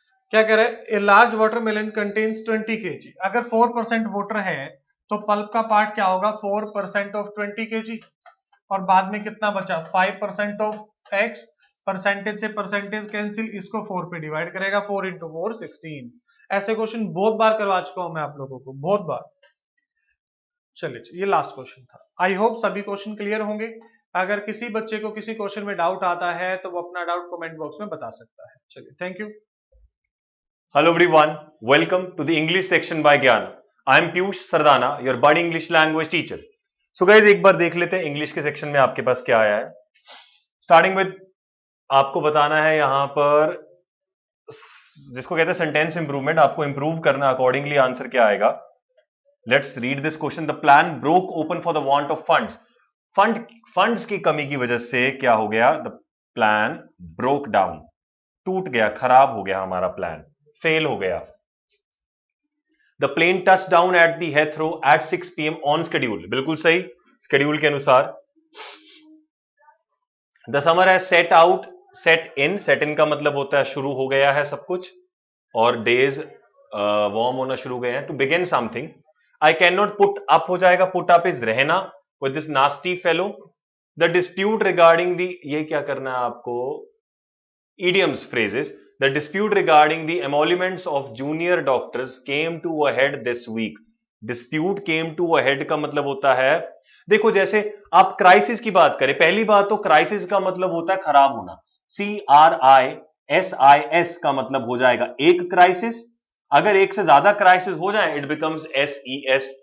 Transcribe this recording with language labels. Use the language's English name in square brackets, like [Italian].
[Hindi] क्या कह रहा है, a large watermelon contains 20 kg, अगर 4% वाटर है तो पल्प का पार्ट क्या होगा 4% ऑफ 20 kg, और बाद में कितना बचा 5% ऑफ x, परसेंटेज से परसेंटेज कैंसिल, इसको 4 पे डिवाइड करेगा, 4 × 4 16। ऐसे क्वेश्चन बहुत बार करवा चुका हूं मैं आप लोगों को, बहुत बार। चलिए, ये लास्ट क्वेश्चन था। [English] I hope [Hindi] सभी क्वेश्चन क्लियर होंगे। अगर किसी बच्चे को किसी क्वेश्चन में डाउट आता है तो वो अपना डाउट कमेंट बॉक्स में बता सकता है। [English] चलिए, thank you. Hello everyone, welcome to the English section by Gyan. I am Piyush Sardana, your budding English language teacher. So guys, [Hindi] एक बार देख लेते हैं इंग्लिश के सेक्शन में आपके पास क्या आया है। स्टार्टिंग विद आपको बताना है यहां पर जिसको कहते हैं सेंटेंस इंप्रूवमेंट, आपको इंप्रूव करना, अकॉर्डिंगली आंसर क्या आएगा। [English] Let's read this question. The plan broke open for the want of funds. [Hindi] Funds की कमी की वजह से क्या हो गया, [English] the plan broke down, [Hindi] टूट गया, खराब हो गया हमारा प्लान, फेल हो गया। [English] the plane touch down at the Heathrow at 6 PM on schedule, [Hindi] बिल्कुल सही, शेड्यूल के अनुसार। [English] the summer has set out, [Hindi] set इन का मतलब होता है शुरू हो गया है सब कुछ, और डेज वार्म होना शुरू हो गए हैं। [English] to begin something, I can not put up [Hindi] हो जाएगा, पुट अप इज रहना, [English] With this nasty fellow. The dispute regarding the, [Hindi] ये क्या करना है आपको, [English] idioms phrases. The dispute regarding the emoluments of junior doctors came to a head this week. [Hindi] Dispute came to a head का मतलब होता है, देखो जैसे आप क्राइसिस की बात करें, पहली बात तो क्राइसिस का मतलब होता है खराब होना, CRISIS का मतलब हो जाएगा एक क्राइसिस, अगर एक से ज्यादा क्राइसिस हो जाए इट बिकम्स SES।